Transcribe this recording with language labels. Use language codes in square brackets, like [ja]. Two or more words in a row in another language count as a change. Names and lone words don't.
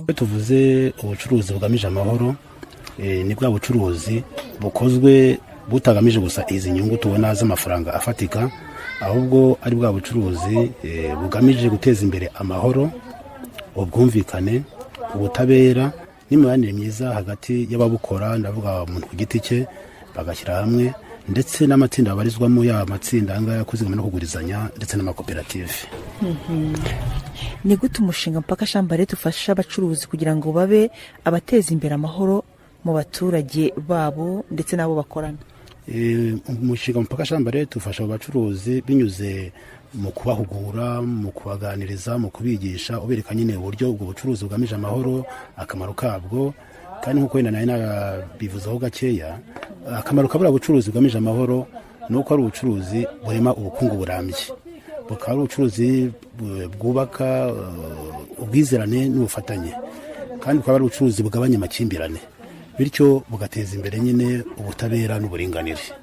[rw] Tuvuze ubucuruzi bugamije amahoro ni bwa bucuruzi bukozwe butagamije gusa izi nyungu tubona z'amafaranga afatika, ahubwo ari bwa bucuruzi bugamije guteza imbere amahoro, ubwumvikane, ubutabera n'imibanire myiza hagati y'ababukora, ndavuga umuntu ku giti cye, bagashyira hamwe ndetse n'amatsinda babarizwamo, ya matsinda angaya kuzigama no kugurizanya ndetse n'amakoperative. Ni gute umushinga Mupaka shamba letu ufasha abacuruzi kugira ngo babe abateza imbere amahoro mu baturage babo ndetse nabo bakorana? Umushinga Mupaka shamba letu ufasha abacuruzi binyuze mu kubahugura, mu kubaganiriza, mu kubigisha, ubereka nyine uburyo ubwo bucuruzi bugamije amahoro, akamaro kabwo, kandi nk'uko wenda nayo bivuzeho gakeya, akamaro kabura bucuruzi bugamije amahoro nuko ari ubucuruzi burema ubukungu burambye, bukaba ari ubucuruzi bwubaka ubwizerane n'ubufatanye, kandi bukaba ari ubucuruzi bugabanya amakimbirane, bityo bugateza imbere nyine ubutabera n'uburinganire.